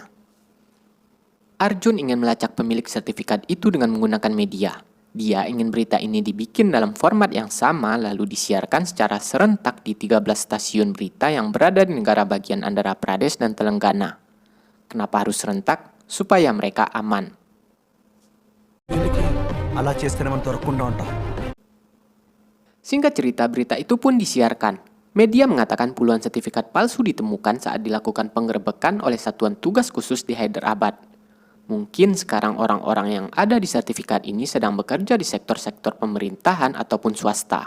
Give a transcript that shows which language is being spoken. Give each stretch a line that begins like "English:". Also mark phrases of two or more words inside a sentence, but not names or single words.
Indonesian: Arjun ingin melacak pemilik sertifikat itu dengan menggunakan media. Dia ingin berita ini dibikin dalam format yang sama lalu disiarkan secara serentak di 13 stasiun berita yang berada di negara bagian Andhra Pradesh dan Telangana. Kenapa harus serentak? Supaya mereka aman.
Telugu: అలా చేస్తేనే మనం దొరకకుండా ఉంటాం.
Indonesian: Singkat cerita, berita itu pun disiarkan. Media mengatakan puluhan sertifikat palsu ditemukan saat dilakukan penggerebekan oleh Satuan Tugas Khusus di Hyderabad. Mungkin sekarang orang-orang yang ada di sertifikat ini sedang bekerja di sektor-sektor pemerintahan ataupun swasta.